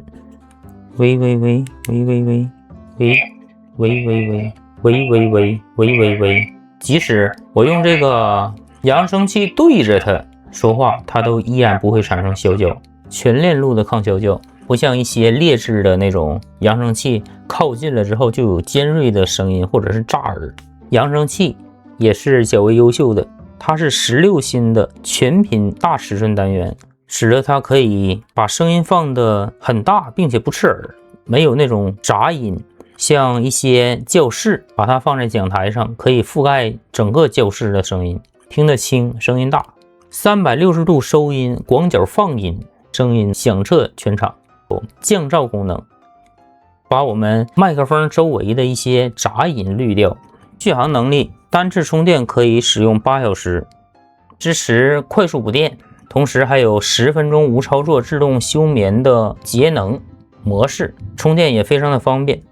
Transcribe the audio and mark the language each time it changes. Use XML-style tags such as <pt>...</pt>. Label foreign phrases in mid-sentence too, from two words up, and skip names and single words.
<zh>喂喂喂喂喂喂喂喂喂喂喂喂喂喂喂喂，即使我用這個揚聲器對着它說話，它都依然不會產生嘯叫，全鏈路的抗嘯叫，不像一些劣質的那種揚聲器，靠近了之後就有尖銳的聲音或者是炸耳。揚聲器也是較為優秀的，它是16芯的全頻大尺寸單元，使得它可以把聲音放得很大，並且不刺耳，沒有那種雜音。像一些教室把它放在講台上，可以覆蓋整個教室的聲音，聽得清，聲音大。360度收音，廣角放音，聲音響徹全場。降噪功能，把我們麥克風周圍的一些雜音濾掉。續航能力，單次充電可以使用8小時，支持快速補電，同時還有10分鐘無操作自動休眠的節能模式，充電也非常的方便。</zh>